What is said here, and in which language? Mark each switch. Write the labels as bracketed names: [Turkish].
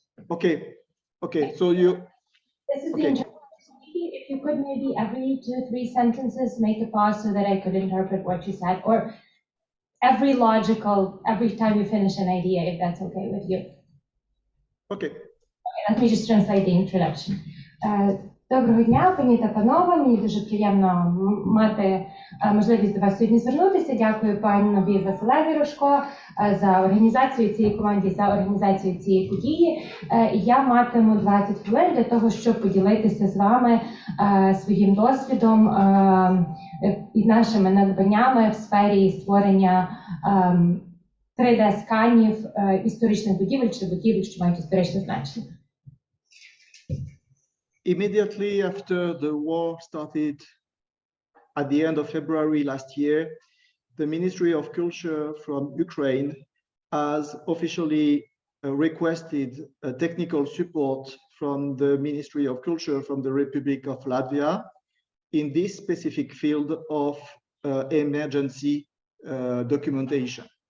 [English] Okay. Okay, so you... This is Okay. the if you could maybe every 2-3 sentences make a pause so that I could interpret what you said, or every time you finish an idea, if that's okay with you. Okay. Let me just translate the introduction. [Ukrainian] Доброго дня, пані та панове. Мені дуже приємно мати можливість до вас сьогодні звернутися. Дякую панові Василеві Рожко за організацію цієї команді, за організацію цієї події. Я матиму 20 хвилин для того, щоб поділитися з вами своїм досвідом і нашими надбаннями в сфері створення 3D-сканів історичних будівель чи будівель, що мають історичне значення. [English] Immediately after the war started at the end of February last year, the Ministry of Culture from Ukraine has officially requested technical support from the Ministry of Culture from the Republic of Latvia in this specific field of emergency documentation.